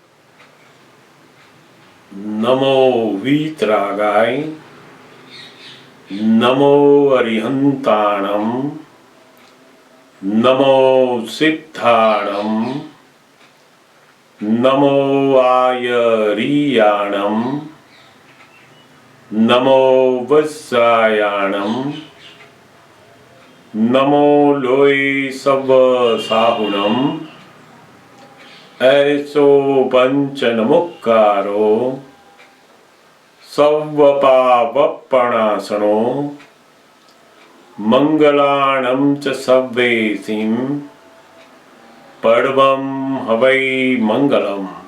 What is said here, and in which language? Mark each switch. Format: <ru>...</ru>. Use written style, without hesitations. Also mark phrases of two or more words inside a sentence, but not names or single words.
<pra>નમો વીતરાગાય, નમો અરિહંતાણમ, નમો સિદ્ધાણમ, નમો આયરિયાણમ, નમો વત્સાયાણમ, નમો લોય સવ સાહુણમ, ऐसो पंचनमुक्कारो सव्वपावप्पणासनो मंगलाणं च सव्वेसिं पर्वं हवै मंगलम्।</pra>